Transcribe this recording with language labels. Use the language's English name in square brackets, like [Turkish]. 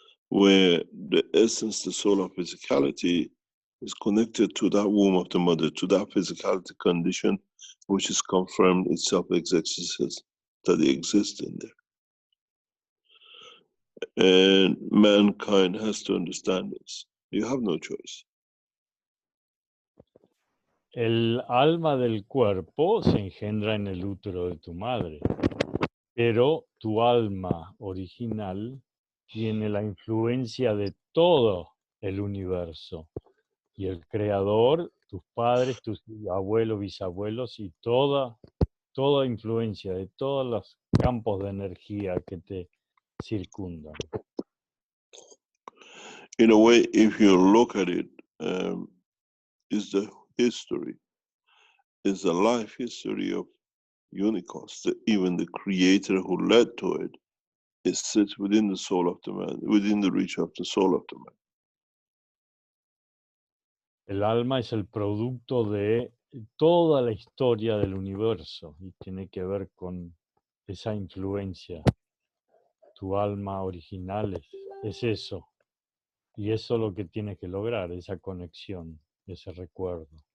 [English] Where the essence, the soul of physicality, is connected to that womb of the mother, to that physicality condition, which is confirmed itself exists, that it exists in there. And mankind has to understand this. You have no choice. [Spanish] El alma del cuerpo se engendra en el útero de tu madre, pero tu alma original tiene la influencia de todo el universo. Y el creador, tus padres, tus abuelos, bisabuelos y toda influencia de todos los campos de energía que te circundan. [English] In a way, if you look at it, is the history, is the life history of unicorns. Even the creator who led to it, it sits within the soul of the man, within the reach of the soul of the man. [Spanish] El alma es el producto de toda la historia del universo y tiene que ver con esa influencia. Tu alma original es eso. Y eso es lo que tienes que lograr, esa conexión, ese recuerdo.